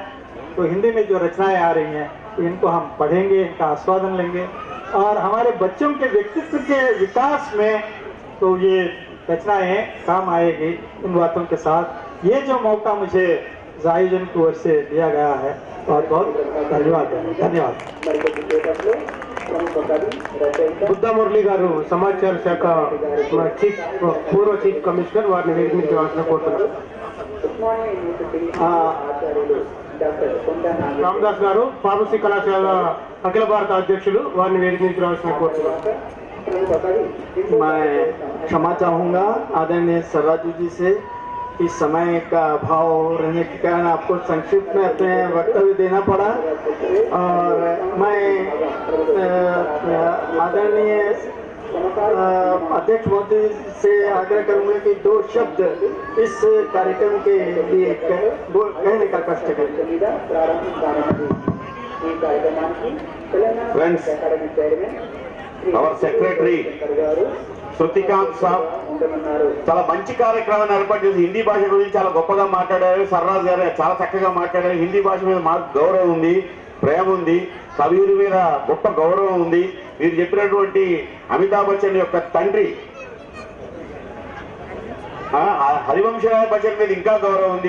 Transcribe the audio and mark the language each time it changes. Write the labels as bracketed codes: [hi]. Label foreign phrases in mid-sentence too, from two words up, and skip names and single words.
[hi] तो हिंदी में जो रचनाएं आ रही हैं, इनको हम पढ़ेंगे, इनका आस्वादन लेंगे, और हमारे बच्चों के व्यक्तित्व के विकास में तो ये रचनाएं काम आएगी। इन बातों के साथ ये जो मौका मुझे आयोजन की ओर से दिया गया है, बहुत बहुत धन्यवाद। [te] బుద్ధ మురళి గారు సమాచార శాఖ పూర్వ చీఫ్ కమిషనర్, వారిని వేదికవాల్సిన కోరుతున్నారు. రామదాస్ గారు ఫార్మసీ కళాశాల అఖిల భారత అధ్యక్షులు, వారిని వేదికకి రావాల్సిన కోరుతున్నారు. [hi] मैं क्षमा चाहूँगा आदरणीय सर्राजू जी से, इस समय का अभाव रहने के कारण आपको संक्षिप्त में अपने वक्तव्य देना पड़ा, और मैं आदरणीय अध्यक्ष महोदय से आग्रह करूँगा कि 2 शब्द इस कार्यक्रम के लिए कहने का कष्ट करें. [en] Friends, our secretary [te] Shrutikant Saab చాలా మంచి కార్యక్రమాన్ని ఏర్పాటు చేసి హిందీ భాష గురించి చాలా గొప్పగా మాట్లాడారు. సర్రాజ్ గారు చాలా చక్కగా మాట్లాడారు. హిందీ భాష మీద మాకు గౌరవం ఉంది, ప్రేమ ఉంది, కవియూరి మీద గొప్ప గౌరవం ఉంది. మీరు చెప్పినటువంటి అమితాబ్ బచ్చన్ యొక్క తండ్రి హరివంశరాయ్ బచ్చన్ మీద ఇంకా గౌరవం ఉంది.